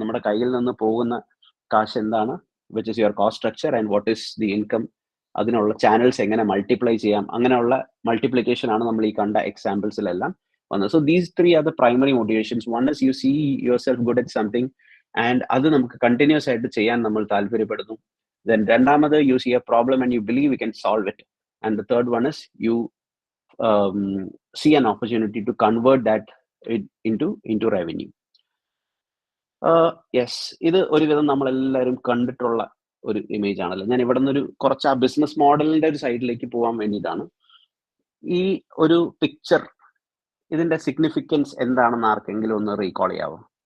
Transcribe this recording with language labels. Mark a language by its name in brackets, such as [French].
[Malayalam] നമ്മുടെ കയ്യിൽ നിന്ന് പോകുന്ന കാശ് എന്താണ്, [English] which is your cost structure and what is the income [Malayalam] അതിനുള്ള ചാനൽസ് എങ്ങനെ മൾട്ടിപ്ലൈ ചെയ്യാം, അങ്ങനെയുള്ള മൾട്ടിപ്ലിക്കേഷൻ ആണ് നമ്മൾ ഈ കണ്ട എക്സാമ്പിൾസിലെല്ലാം വന്നത്. [English] So these 3 are the primary motivations. One is you see yourself good at something and [Malayalam] അത് നമുക്ക് കണ്ടിന്യൂസ് ആയിട്ട് ചെയ്യാൻ നമ്മൾ താല്പര്യപ്പെടുന്നു. [English] Then രണ്ടാമത് you see a problem and you believe you can solve it. And the third one is you see an opportunity to convert that into revenue. [Malayalam] Yes, ഇത് ഒരുവിധം നമ്മളെല്ലാവരും കണ്ടിട്ടുള്ള ഒരു ഇമേജ് ആണല്ലോ. ഞാൻ ഇവിടെ നിന്നൊരു കുറച്ച് ആ ബിസിനസ് മോഡലിന്റെ ഒരു സൈഡിലേക്ക് പോകാൻ വേണ്ടിയിട്ടാണ്. ഈ ഒരു പിക്ചർ, ഇതിന്റെ സിഗ്നിഫിക്കൻസ് എന്താണെന്ന് ആർക്കെങ്കിലും ഒന്ന് റീകോൾ ചെയ്യാവോ?